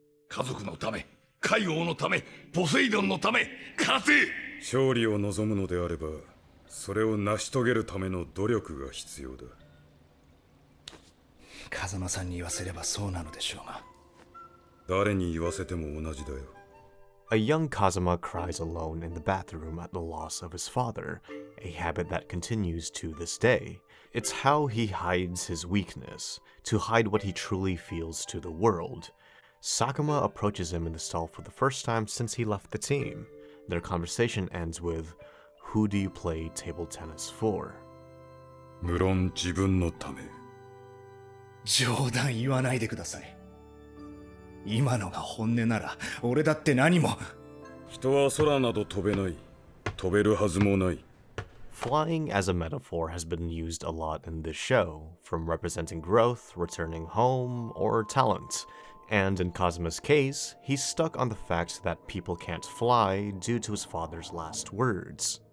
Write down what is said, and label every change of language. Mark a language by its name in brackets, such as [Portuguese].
[Japanese] 家族のため、海王のため、ポセイドンのため、勝て。勝利を望むのであれば、それを成し遂げるための努力が必要だ。風間さんに言わせればそうなのでしょうが。誰に言わせても同じだよ。 [English] A young Kazuma cries alone in the bathroom at the loss of his father, a habit that continues to this day. It's how he hides his weakness, to hide what he truly feels to the world. Sakuma approaches him in the stall for the first time since he left the team. Their conversation ends with, "Who do you play table tennis for?" [Japanese] 無論自分のため。冗談言わないでください。今のが本音なら俺だって何も。人は空など飛べない。飛べるはずもない。 [English] Flying as a metaphor has been used a lot in this show, from representing growth, returning home, or talent. And in Kazuma's case, he's stuck on the fact that people can't fly due to his father's last words.